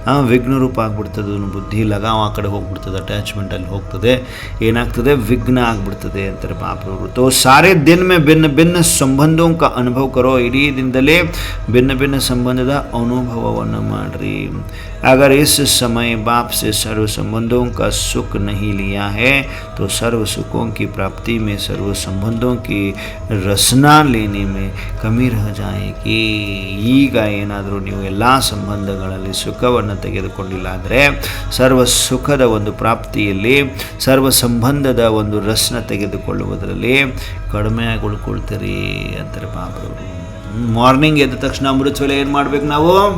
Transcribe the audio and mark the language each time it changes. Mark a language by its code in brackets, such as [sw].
[kn] ವಿಘ್ನ ರೂಪ ಆಗ್ಬಿಡ್ತದೆ, ಬುದ್ಧಿ ಲಗಾವ್ ಆ ಕಡೆ ಹೋಗ್ಬಿಡ್ತದೆ, ಅಟ್ಯಾಚ್ಮೆಂಟಲ್ಲಿ ಹೋಗ್ತದೆ, ಏನಾಗ್ತದೆ ವಿಘ್ನ ಆಗ್ಬಿಡ್ತದೆ ಅಂತಾರೆ ಬಾಬರವರು. [hi] ತೋ ಸಾರೆ ದಿನ ಮೇ ಭಿನ್ನ ಭಿನ್ನ ಸಂಬಂಧೋ ಕ ಅನುಭವ ಕರೋ, [kn] ಇಡೀ ದಿನದಲ್ಲೇ ಭಿನ್ನ ಭಿನ್ನ ಸಂಬಂಧದ ಅನುಭವವನ್ನು ಮಾಡಿರಿ. [hi] अगर इस समय बाप से सर्व संबंधों का सुख नहीं लिया है तो सर्व सुखों की प्राप्ति में सर्व संबंधों की रसना लेने में कमी रह जाएगी. [kn] ಈಗ ಏನಾದರೂ ನೀವು ಎಲ್ಲ ಸಂಬಂಧಗಳಲ್ಲಿ ಸುಖವನ್ನು ತೆಗೆದುಕೊಂಡಿಲ್ಲ ಅಂದರೆ ಸರ್ವ ಸುಖದ ಒಂದು ಪ್ರಾಪ್ತಿಯಲ್ಲಿ ಸರ್ವ ಸಂಬಂಧದ ಒಂದು ರಸನ ತೆಗೆದುಕೊಳ್ಳುವುದರಲ್ಲಿ ಕಡಿಮೆಯಾಗಿ ಉಳ್ಕೊಳ್ತೀರಿ ಅಂತಾರೆ ಬಾಬರವರು. ಮಾರ್ನಿಂಗ್ ಎದ್ದ ತಕ್ಷಣ ಅಮೃತ ವೇಳೆ ಏನು ಮಾಡ್ಬೇಕು ನಾವು?